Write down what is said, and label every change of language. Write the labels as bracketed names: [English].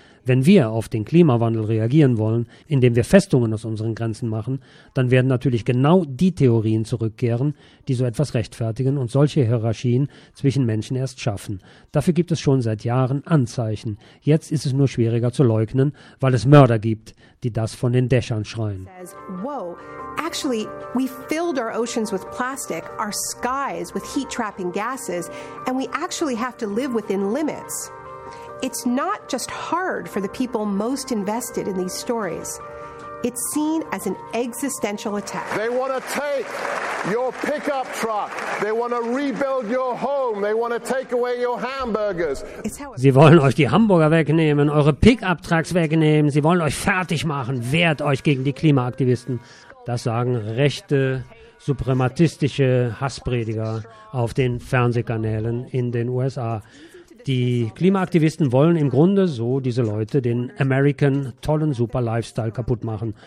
[German] Wenn wir auf den Klimawandel reagieren wollen, indem wir Festungen aus unseren Grenzen machen, dann werden natürlich genau die Theorien zurückkehren, die so etwas rechtfertigen und solche Hierarchien zwischen Menschen erst schaffen. Dafür gibt es schon seit Jahren Anzeichen. Jetzt ist es nur schwieriger zu leugnen, weil es Mörder gibt, die das von den Dächern schreien. [English] Actually, we filled our oceans with plastic, our skies with heat-trapping gases, and we actually have to live within limits. It's not just hard for the people most invested in these stories. It's seen as an existential attack. They want to take your pickup truck. They want to rebuild your home. They want to take away your hamburgers. [German] Sie wollen euch die Hamburger wegnehmen, eure Pickup Trucks wegnehmen. Sie wollen euch fertig machen. Wehrt euch gegen die Klimaaktivisten. Das sagen rechte, suprematistische Hassprediger auf den Fernsehkanälen in den USA. Die Klimaaktivisten wollen im Grunde, so diese Leute, den American tollen super Lifestyle kaputt machen.